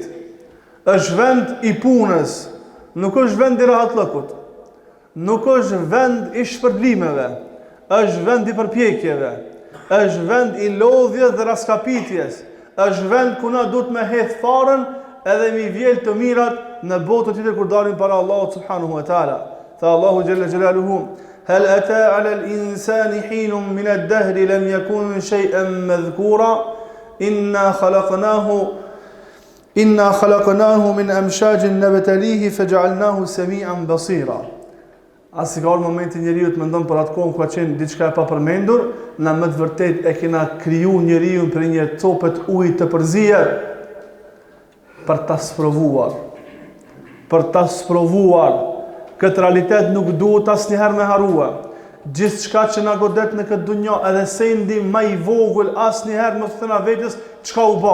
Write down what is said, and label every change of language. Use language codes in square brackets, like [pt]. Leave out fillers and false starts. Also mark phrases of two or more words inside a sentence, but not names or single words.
[sq] Është vend i punës, nuk është vend i rahatlëkut, nuk është vend i shpërblimeve, është vend i përpjekjeve, është vend i lodhjes dhe raskapitjes, është vend ku na duhet me hedh farën edhe mi vjel të mirat në botë të tjetër kur dalim para Allahut [ar] سبحانه وتعالى. Tha الله جل جلاله هل أتى على الإنسان حين من الدهر لم يكن شيئا مذكورا إنا خلقناه من أمشاج نبتليه فجعلناه سميعا بصيرا. [sq] Asi ka momenti njeriu të mendon për atë kohë ku ka qenë diçka e papërmendur, na më të vërtet e kena kriju njeriu për një copët ujë të përzier për ta sprovuar. Për ta sprovuar. Këtë realitet nuk duhet asnjëherë me harrua. Gjithçka që na godet në këtë dunjë, edhe sendi më i vogël, asnjëherë mos thëna vetes çka u bë.